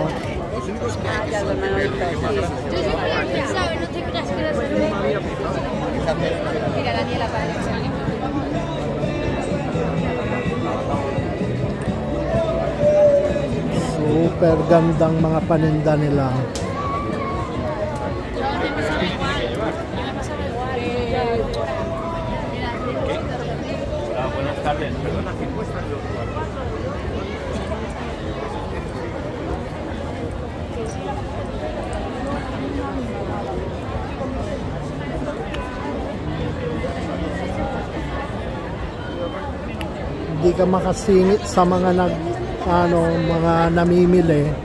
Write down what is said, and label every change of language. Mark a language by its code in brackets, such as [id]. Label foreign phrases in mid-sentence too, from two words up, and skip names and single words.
[tl] Super gandang mga paninda nila. [es] Buenas tardes. Perdona, ¿qué cuesta el [tl] Hindi ka makasingit sa mga mga namimili.